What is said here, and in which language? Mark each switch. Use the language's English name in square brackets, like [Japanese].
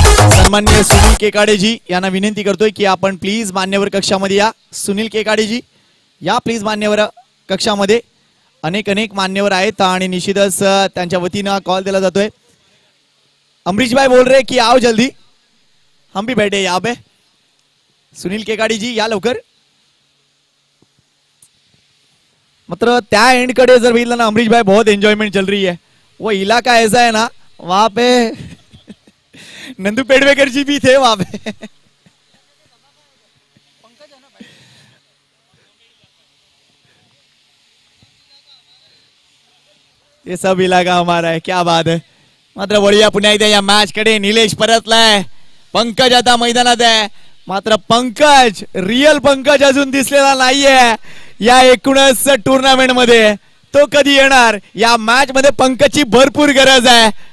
[Marathi] सन्माननीय सुनील केकाडेजी यांना विनंती करतोय की आपण प्लीज मान्यवर कक्षामध्ये या। सुनील केकाडेजी या प्लीज मान्यवर कक्षामध्ये, अनेक मान्यवर आहेत आणि निश्चितच त्यांच्या वतीनं कॉल दिला जातोय। [Hindi] अमरीश भाई बोल रहे कि आओ जल्दी, हम भी बैठे यहाँ पे। [Marathi] सुनील केकाडेजी या लवकर। मात्र त्या एंड कडे जर बघितलं ना अमरीश भाई, [Hindi] बहुत एंजॉयमेंट चल रही है। वो इलाका ऐसा है ना, वहां पे नंदू पेडवेकर जी भी थे वहां पे। ये सब इलाका हमारा है, क्या बात है। [Marathi] मात्र वळूया पुन्हा एकदा या मॅच कडे। निलेश परतलाय, पंकज आता मैदानात आहे, मात्र पंकज, रियल पंकज अजून दिसलेला नाहीये या एकूणच टुर्नामेंट मध्ये। तो कधी येणार, या मॅच मध्ये पंकजची भरपूर गरज आहे।